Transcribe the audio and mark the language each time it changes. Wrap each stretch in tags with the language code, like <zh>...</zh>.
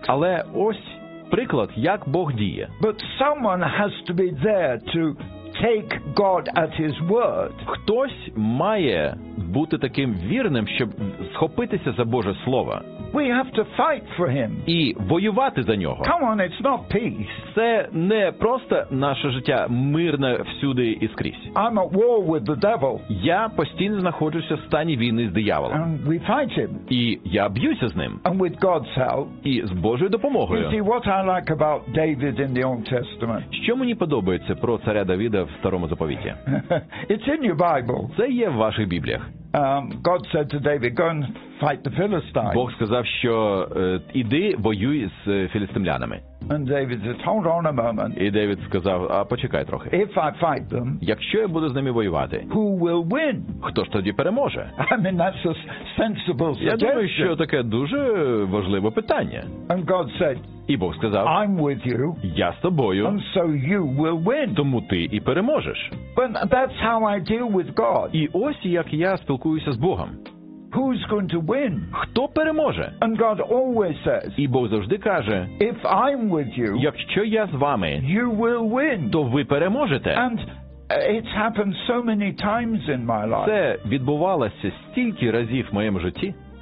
<uk>Але ось приклад, як Бог діє.</uk> <en>But someone has to be there to take God at his word.</en> <uk>Хтось має бути таким вірним, щоб схопитися за Боже слово.</uk> <en>We have to fight for him.</en> <uk>І воювати за нього.</uk> <en>Come on, it's not peace.</en> <uk>Це не просто наше життя мирне всюди і скрізь.</uk> <en>I'm at war with the devil.</en> <uk>Я постійно знаходжуся в стані війни з дияволом.</uk> <en>And we fight him.</en> <uk>І я б'юся з ним.</uk> <en>And with God's help.</en> <uk>І з Божою допомогою.</uk> <en>You see, what I like about David in the Old Testament.</en> <uk>Що мені подобається про царя Давіда в Старому Заповіті?</uk> <en>It's in your Bible.</en> <uk>Це є в ваших Бібліях.</uk> <en>God said to David, go and fight the Philistines.</en> <uk>Бог сказав, що іди, воюй з філістимлянами.</uk> <en>And David said, hold on a moment.</en> <uk>І Давид сказав, а почекай трохи.</uk> <en>If I fight them,</en> <uk>якщо я буду з ними воювати,</uk> <en>who will win?</en> <uk>Хто ж тоді переможе?</uk> <en>I mean, that's a sensible suggestion.</en> <uk>Я думаю, що таке дуже важливе питання.</uk> <en>And God said,</en> <uk>і Бог сказав,</uk> <en>I'm with you,</en> <uk>я з тобою,</uk> <en>and so you will win.</en> <uk>Тому ти і переможеш.</uk> <en>But that's how I deal with God.</en> <uk>І ось як я спілкуюся з Богом.</uk> <en>Who's going to win?</en> <uk>Хто переможе?</uk> <en>And God always says,</en> <uk>і Бог завжди каже,</uk> <en>if I'm with you,</en> <uk>якщо я з вами,</uk> <en>you will win.</en> <uk>То ви переможете.</uk> <en>And it's happened so many times in my life.</en> <uk>Це відбувалося стільки разів в моєму житті.</uk>